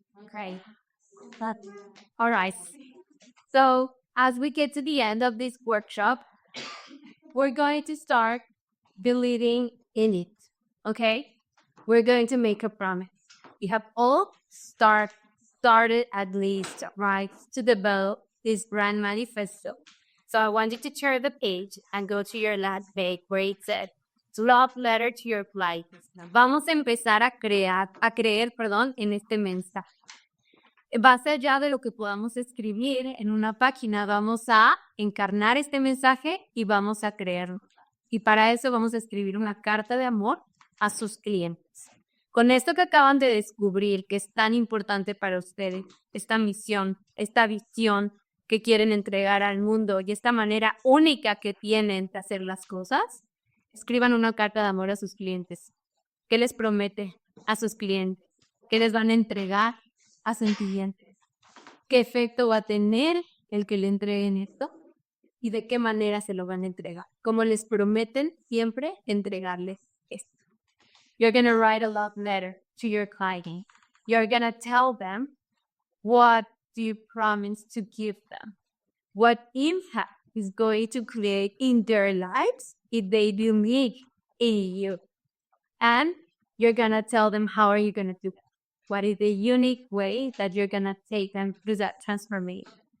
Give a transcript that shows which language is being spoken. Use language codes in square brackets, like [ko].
[en] Great. That, all right. So as we get to the end of this workshop, we're going to start believing in it. Okay? We're going to make a promise. We have all started at least, right, to develop this brand manifesto. So I want you to turn the page and go to your last page where it said love letter to your clients. [es] Vamos a empezar a creer, perdón, en este mensaje. Base allá de lo que podamos escribir en una página, vamos a encarnar este mensaje y vamos a creerlo. Y para eso vamos a escribir una carta de amor a sus clientes. Con esto que acaban de descubrir, que es tan importante para ustedes, esta misión, esta visión que quieren entregar al mundo y esta manera única que tienen de hacer las cosas, escriban una carta de amor a sus clientes. ¿Qué les promete a sus clientes? ¿Qué les van a entregar a sus clientes? ¿Qué efecto va a tener el que le entreguen esto? ¿Y de qué manera se lo van a entregar? Como les prometen siempre entregarles esto. [en] You're going to write a love letter to your client. You're going to tell them what do you promise to give them? What impact is going to create in their lives if they believe in you? And you're going to tell them how are you going to do that? What is the unique way that you're going to take them through that transformation?